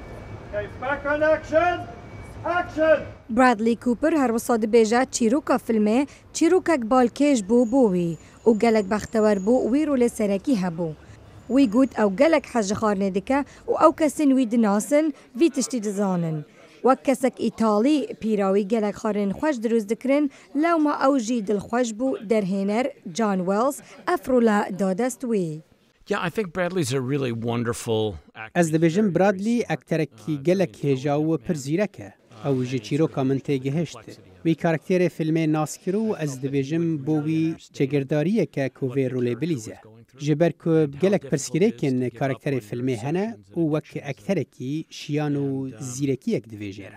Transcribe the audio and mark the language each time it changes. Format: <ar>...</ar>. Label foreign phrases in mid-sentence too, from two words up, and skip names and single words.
<ku>برادلی کوپر هر وساد بیجه چیروکا فیلمه چیروکک بالکیش بو بوی و گلک بختور بو وی رول سرکی هبو وی گوت او گلک حج خارنه دکه و او کسین وی دناسن وی تشتی دزانن و کسک ایتالی پیراوی گلک خارن خوش دروز دکرن لو ما او جی دل خوش بو در هنر جان ویلز افرولا دادست وی.</ku> <en>Yeah, I think Bradley's a really wonderful actor.</en> <ku>از دبیجم برادلی اکترکی گلک هجاو پرزیرکه او جی چیروکا من تیگهشت وی کاراکتر فیلم ناسکرو از دبیجم بوی چگرداریه که کووی روله بلیزه جبر که گلک پرسکریکن کاراکتر فیلم هنه و وک اکترکی شیانو زیرکی اک دبیجه</ku>